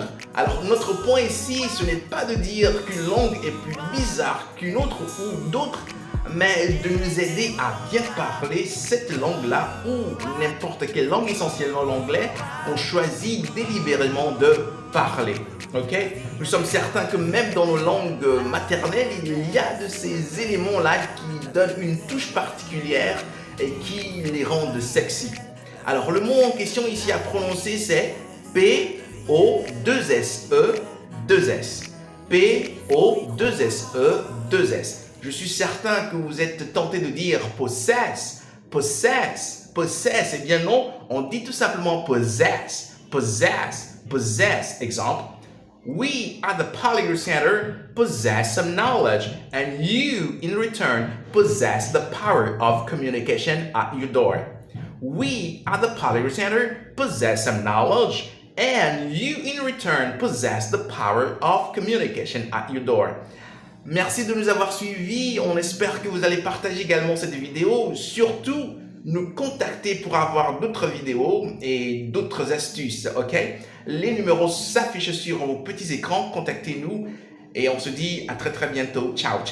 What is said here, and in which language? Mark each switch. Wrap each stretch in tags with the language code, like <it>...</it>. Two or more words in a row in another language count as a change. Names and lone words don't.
<fr>Alors notre point ici, ce n'est pas de dire qu'une langue est plus bizarre qu'une autre ou d'autres, mais de nous aider à bien parler cette langue-là ou n'importe quelle langue, essentiellement l'anglais, on choisit délibérément de parler. Ok? Nous sommes certains que même dans nos langues maternelles, il y a de ces éléments-là qui donnent une touche particulière et qui les rendent sexy. Alors le mot en question ici à prononcer c'est P-O-2-S-E-2-S. P-O-2-S-E-2-S. Je suis certain que vous êtes tenté de dire possess. Eh bien non, on dit tout simplement possess. Exemple,</fr> <en>we at the Polyglot Center possess some knowledge and you in return possess the power of communication at your door. We at the Polyglot Center possess some knowledge and you in return possess the power of communication at your door.</en> <fr>Merci de nous avoir suivis. On espère que vous allez partager également cette vidéo. Surtout, nous contacter pour avoir d'autres vidéos et d'autres astuces, ok? Les numéros s'affichent sur vos petits écrans. Contactez-nous et on se dit à très bientôt.</fr>